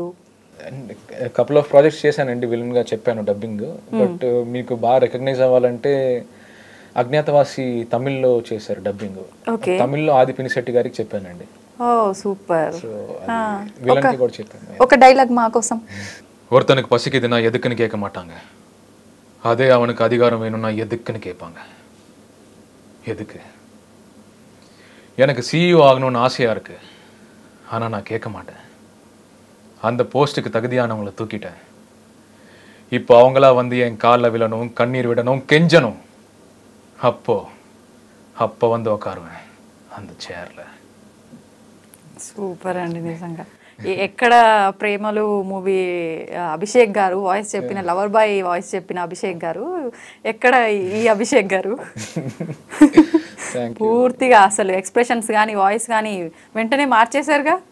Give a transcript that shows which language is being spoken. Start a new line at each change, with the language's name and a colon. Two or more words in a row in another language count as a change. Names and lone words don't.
English: couple of projects
Telugu: చేశానండి, విలన్ గా చెప్పాను డబ్బింగ్. బట్ మీకు బాగా రికగ్నైజ్ అవ్వాలంటే అజ్ఞాతవాసి తమిళ్లో చేశారు డబ్బింగ్. తమిళ్లో ఆది పినిశెట్టి గారికి చెప్పానండి. ఓ సూపర్, విలన్ కి కూడా చెప్పాను. ఒక డైలాగ్ మా కోసం.
Tamil: ஒருத்தனுக்கு பசிக்குதுன்னா எதுக்குன்னு கேட்க மாட்டாங்க, அதே அவனுக்கு அதிகாரம் வேணும்னா எதுக்குன்னு கேட்பாங்க. எதுக்கு? எனக்கு சிஇஓ ஆகணும்னு ஆசையாக இருக்கு, ஆனால் நான் கேட்க மாட்டேன். அந்த போஸ்ட்டுக்கு தகுதியானவங்களை தூக்கிட்டேன். இப்போ அவங்களா வந்து என் காலில் விழணும், கண்ணீர் விடணும், கெஞ்சணும். அப்போ வந்து உட்காருவேன் அந்த சேர்ல.
Telugu: సూపర్ అండి నిజంగా. ఎక్కడ ప్రేమలు మూవీ అభిషేక్ గారు వాయిస్ చెప్పిన,
English: lover boy
Telugu: వాయిస్ చెప్పిన అభిషేక్ గారు, ఎక్కడ ఈ అభిషేక్ గారు? పూర్తిగా అసలు ఎక్స్ప్రెషన్స్ కానీ వాయిస్ కానీ వెంటనే మార్చేశారుగా.